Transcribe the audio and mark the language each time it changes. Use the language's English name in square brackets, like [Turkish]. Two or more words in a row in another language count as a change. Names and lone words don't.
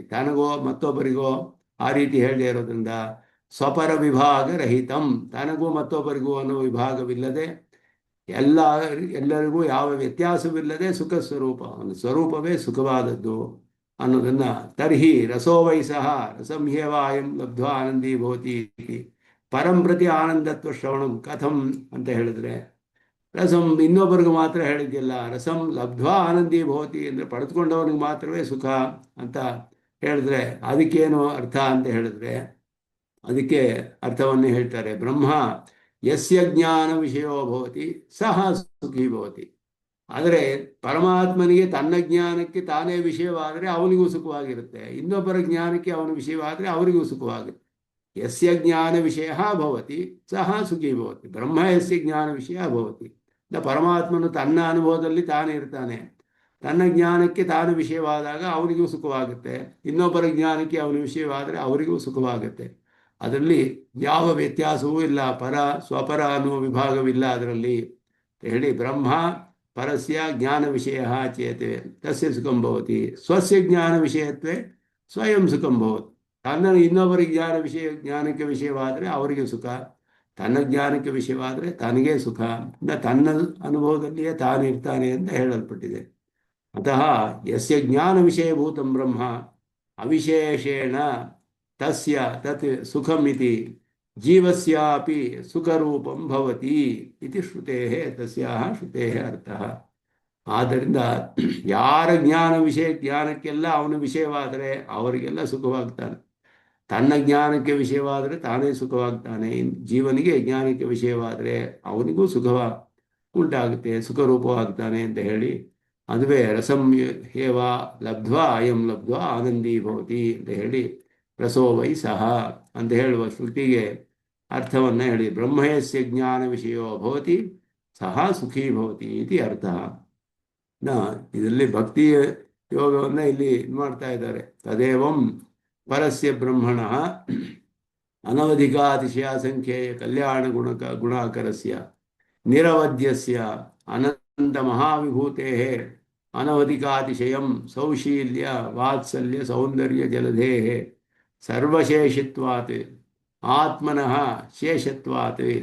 [Kannada] ತನಗೋ ಮತ್ತೊಬ್ಬರಿಗೋ ಆ ರೀತಿ ಹೇಳದೇ ಇರೋದ್ರಿಂದ [Sanskrit] ಸ್ವಪರ ವಿಭಾಗ ರಹಿತಂ, [Kannada] ತನಗೂ ಮತ್ತೊಬ್ಬರಿಗೂ ಅನ್ನೋ ವಿಭಾಗವಿಲ್ಲದೆ ಎಲ್ಲರಿಗೂ ಯಾವ ವ್ಯತ್ಯಾಸವಿಲ್ಲದೆ ಸುಖ ಸ್ವರೂಪ, ಅವನ ಸ್ವರೂಪವೇ ಸುಖವಾದದ್ದು ಅನ್ನೋದನ್ನ. [Sanskrit] ತರ್ಹಿ ರಸೋ ವೈ ಸಹ ರಸಂ ಹ್ಯೇವ ಅಯಂ ಲಬ್ಧ್ವಾ ಆನಂದಿ ಭವತಿ ಪರಂ ಪ್ರತಿ ಆನಂದತ್ವ ಶ್ರವಣಂ ಕಥಂ [Kannada] ಅಂತ ಹೇಳಿದ್ರೆ, ರಸಂ ಇನ್ನೊಬ್ಬರಿಗೆ ಮಾತ್ರ ಹೇಳಿದ್ದಿಲ್ಲ, [Sanskrit] ರಸಂ ಲಬ್ಧ್ವಾ ಆನಂದಿ ಭವತಿ [Kannada] ಅಂದರೆ ಪಡೆದುಕೊಂಡವನಿಗೆ ಮಾತ್ರವೇ ಸುಖ ಅಂತ ಹೇಳಿದ್ರೆ ಅದಕ್ಕೇನು ಅರ್ಥ ಅಂತ ಹೇಳಿದ್ರೆ ಅದಕ್ಕೆ ಅರ್ಥವನ್ನು ಹೇಳ್ತಾರೆ. [Sanskrit] ಬ್ರಹ್ಮ ಯಸ್ಯ ಜ್ಞಾನ ವಿಷಯೋ ಭವತಿ ಸಹ ಸುಖಿ ಭವತಿ. [Kannada] ಆದರೆ ಪರಮಾತ್ಮನಿಗೆ ತನ್ನ ಜ್ಞಾನಕ್ಕೆ ತಾನೇ ವಿಷಯವಾದರೆ ಅವನಿಗೂ ಸುಖವಾಗಿರುತ್ತೆ, ಇನ್ನೊಬ್ಬರ ಜ್ಞಾನಕ್ಕೆ ಅವನ ವಿಷಯವಾದರೆ ಅವರಿಗೂ ಸುಖವಾಗುತ್ತೆ. [Sanskrit] ಯಸ್ಯ ಜ್ಞಾನ ವಿಷಯ ಭವತಿ ಸಹ ಸುಖಿ ಭವತಿ. ಬ್ರಹ್ಮ ಯಸ್ಯ ಜ್ಞಾನ ವಿಷಯ ಭವತಿ. [Kannada] ಪರಮಾತ್ಮನು ತನ್ನ ಅನುಭವದಲ್ಲಿ ತಾನೇ ಇರ್ತಾನೆ. ತನ್ನ ಜ್ಞಾನಕ್ಕೆ ತಾನು ವಿಷಯವಾದಾಗ ಅವನಿಗೂ ಸುಖವಾಗುತ್ತೆ, ಇನ್ನೊಬ್ಬರ ಜ್ಞಾನಕ್ಕೆ ಅವನ ವಿಷಯವಾದರೆ ಅವರಿಗೂ ಸುಖವಾಗುತ್ತೆ. ಅದರಲ್ಲಿ ಯಾವ ವ್ಯತ್ಯಾಸವೂ ಇಲ್ಲ, ಪರ ಸ್ವಪರ ಅನ್ನುವ ವಿಭಾಗವಿಲ್ಲ ಅದರಲ್ಲಿ ಹೇಳಿ. [Sanskrit] ಬ್ರಹ್ಮ ಪರಸ್ಯ ಜ್ಞಾನ ವಿಷಯ ಚೇತೆ ತಸ್ಯ ಸುಖಂ ಭವತಿ, ಸ್ವಸ್ಯ ಜ್ಞಾನ ವಿಷಯತ್ವೇ ಸ್ವಯಂ ಸುಖಂ ಭವತಿ. [Kannada] ತನ್ನ ಇನ್ನೊಬ್ಬರ ಜ್ಞಾನಕ್ಕೆ ವಿಷಯವಾದರೆ ಅವರಿಗೆ ಸುಖ, ತನ್ನ ಜ್ಞಾನಕ್ಕೆ ವಿಷಯವಾದರೆ ತನಗೇ ಸುಖ. ತನ್ನ ಅನುಭವದಲ್ಲಿಯೇ ತಾನಿರ್ತಾನೆ ಅಂತ ಹೇಳಲ್ಪಟ್ಟಿದೆ. [Sanskrit] ಅತಃ ಯಸ್ಯ ಜ್ಞಾನ ವಿಷಯಭೂತಂ ಬ್ರಹ್ಮ ಅವಿಶೇಷೇಣ ತಸ್ಯ ತತ್ ಸುಖಮಿತಿ ಜೀವಸ್ಯಾಪಿ ಸುಖರೂಪಂ ಭವತಿ ಇತಿ ಶ್ರುತೇಃ ತಸ್ಯಾಹ ಶ್ರುತೇಃ ಅರ್ಥಃ. [Kannada] ಆದ್ದರಿಂದ ಯಾರ ಜ್ಞಾನಕ್ಕೆಲ್ಲ ಅವನ ವಿಷಯವಾದರೆ ಅವರಿಗೆಲ್ಲ ಸುಖವಾಗ್ತಾನೆ. ತನ್ನ ಜ್ಞಾನಕ್ಕೆ ವಿಷಯವಾದರೆ ತಾನೇ ಸುಖವಾಗ್ತಾನೆ. ಜೀವನಿಗೆ ಜ್ಞಾನಕ್ಕೆ ವಿಷಯವಾದರೆ ಅವನಿಗೂ ಉಂಟಾಗುತ್ತೆ, ಸುಖರೂಪವಾಗ್ತಾನೆ ಅಂತ ಹೇಳಿ. ಅದುವೇ [Sanskrit] ರಸಂ ಹೇವ ಲಬ್ಧ್ವಾ ಅಯಂ ಲಬ್ಧ್ವಾ ಆನಂದೀ ಭವತಿ [Kannada] ಅಂತ ಹೇಳಿ [Sanskrit] ರಸೋ ವೈ ಸಹ [Kannada] ಅಂತ ಹೇಳುವ ಶ್ರುತಿಗೆ ಅರ್ಥವನ್ನು ಹೇಳಿ. [Sanskrit] ಬ್ರಹ್ಮಯಸ್ಯ ಜ್ಞಾನ ವಿಷಯೋ ಭವತಿ ಸಹ ಸುಖೀ ಭವತಿ ಇತಿ ಅರ್ಥ. [Kannada] ಇದರಲ್ಲಿ ಭಕ್ತಿ ಯೋಗವನ್ನು ಇಲ್ಲಿ ಮಾಡ್ತಾ ಇದ್ದಾರೆ. [Sanskrit] ತದೇವಂ ಪರಸ್ಯ ಬ್ರಹ್ಮಣಃ ಅನವಧಿಕಾತಿಶಯ ಸಂಖ್ಯೆಯ ಕಲ್ಯಾಣ ಗುಣಾಕರಸ್ಯ ನಿರವಧ್ಯಸ್ಯ ಅನಂತ ಮಹಾವಿಭೂತೇಃ ಅನವಧಿಕಾತಿಶಯಂ ಸೌಶೀಲ್ಯ ವಾತ್ಸಲ್ಯ ಸೌಂದರ್ಯ ಜಲಧೇಃ ಸರ್ವಶೇಷಿತ್ವಾತ್ ಆತ್ಮನಃ ಶೇಷತ್ವಾತ್